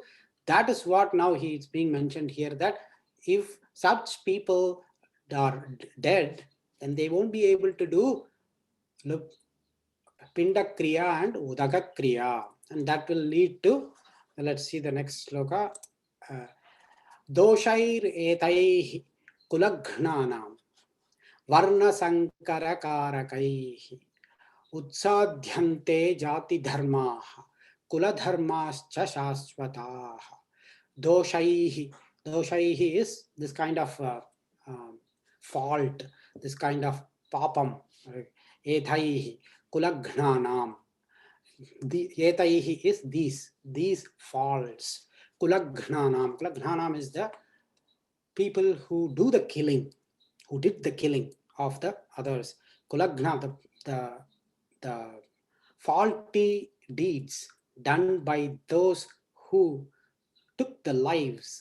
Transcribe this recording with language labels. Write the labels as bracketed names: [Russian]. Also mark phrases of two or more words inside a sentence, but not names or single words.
[English] That is what now he is being mentioned here, that if such people are dead, then they won't be able to do [Sanskrit] पिण्ड क्रिया [English] and [Sanskrit] उदक क्रिया. [English] And that will lead to, let's see the next sloka. [Sanskrit] दोषैर् एतैः कुलघ्नानां वर्ण सङ्कर कारकैः उत्साद्यन्ते जाति धर्माः कुलधर्माश्च शाश्वताः. [English] Doshaihi is this kind of fault, this kind of papam. [Sanskrit] एतैः कुलघ्नानाम्. [English] The etaihi is these faults. Kulagnanam is the people who do the killing, who did the killing of the others. Kulagna, the faulty deeds done by those who took the lives.